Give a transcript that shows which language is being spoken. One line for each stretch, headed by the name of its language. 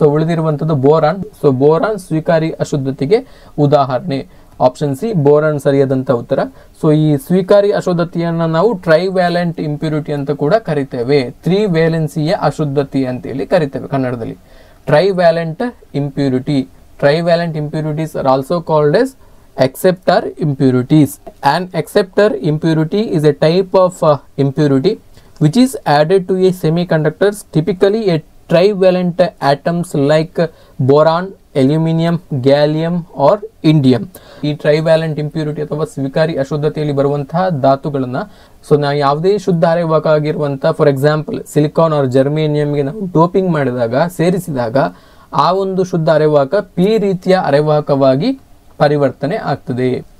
Kannada: So ಉಳಿದಿರುವಂಥದ್ದು boron. So boron ಸ್ವೀಕಾರಿ ಅಶುದ್ಧತೆಗೆ ಉದಾಹರಣೆ. Option C boron ಸರಿಯಾದಂಥ ಉತ್ತರ. ಸೊ ಈ ಸ್ವೀಕಾರಿ ಅಶುದ್ಧತೆಯನ್ನ ನಾವು ಟ್ರೈವ್ಯಾಲೆಂಟ್ ಇಂಪ್ಯೂರಿಟಿ ಅಂತ ಕೂಡ ಕರಿತೇವೆ. ತ್ರಿವೇಲೆನ್ಸಿಯ ಅಶುದ್ಧತೆ ಅಂತೇಳಿ ಕರಿತೇವೆ ಕನ್ನಡದಲ್ಲಿ.
English: Trivalent impurity. Trivalent impurities are also called as acceptor impurities. An acceptor impurity is a type of impurity which is added to a semiconductors, typically a trivalent atoms like boron, aluminium, gallium or indium.
Kannada: ಈ ಟ್ರೈವ್ಯಾಲೆಂಟ್ impurity ಅಥವಾ ಸ್ವೀಕಾರಿ ಅಶುದ್ಧತೆಯಲ್ಲಿ ಬರುವಂತಹ ಧಾತುಗಳನ್ನ so ನಾವು ಯಾವುದೇ ಶುದ್ಧ ಅರೆವಾಹಕ ಆಗಿರುವಂತಹ for example silicon R ಜರ್ಮೇನಿಯಂಗೆ ನಾವು doping ಮಾಡಿದಾಗ ಸೇರಿಸಿದಾಗ ಆ ಒಂದು ಶುದ್ಧ ಅರೆವಾಹಕ ಪಿ ರೀತಿಯ ಅರೆವಾಹಕವಾಗಿ ಪರಿವರ್ತನೆ ಆಗ್ತದೆ.